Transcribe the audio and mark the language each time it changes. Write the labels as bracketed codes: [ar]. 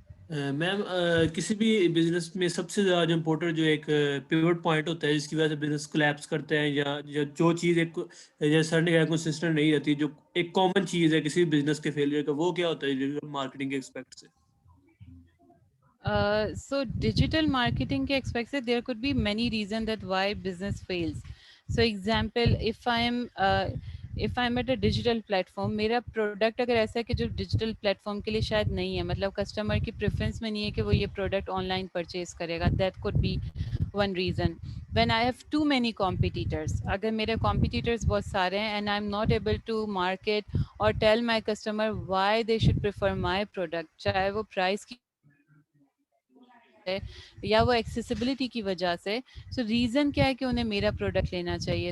[ur] میم کسی بھی بزنس میں سب سے زیادہ جو امپورٹنٹ جو ایک پیوٹ پوائنٹ ہوتا ہے جس کی وجہ سے بزنس کولیپس کرتے ہیں یا جو چیز ایک جیسے سر نے کہا کنسسٹنٹ نہیں رہتی, جو ایک کامن چیز ہے کسی بھی بزنس کے فیلئر کا, وہ کیا ہوتا ہے ڈیجیٹل مارکیٹنگ کے ایکسپیکٹ سے؟ [en] So digital marketing [ur] ke aspect se [en] there could be many reasons that why business fails. So example, if I'm at a digital platform, [ur] میرا پروڈکٹ اگر ایسا ہے کہ جو ڈیجیٹل پلیٹفارم کے لیے شاید نہیں ہے, مطلب کسٹمر کی پریفرنس میں نہیں ہے کہ وہ یہ پروڈکٹ آن لائن پرچیز کرے گا, [en] That could be one reason. When I have too many competitors, [ur] اگر میرے کمپیٹیٹرس بہت سارے ہیں [en] and I am not able to market اور tell my customer why they should prefer my product, [ur] چاہے وہ price کی یا وہ ایکسیسیبلٹی کی وجہ سے, سو ریزن کیا ہے کہ انہیں میرا پروڈکٹ لینا چاہیے.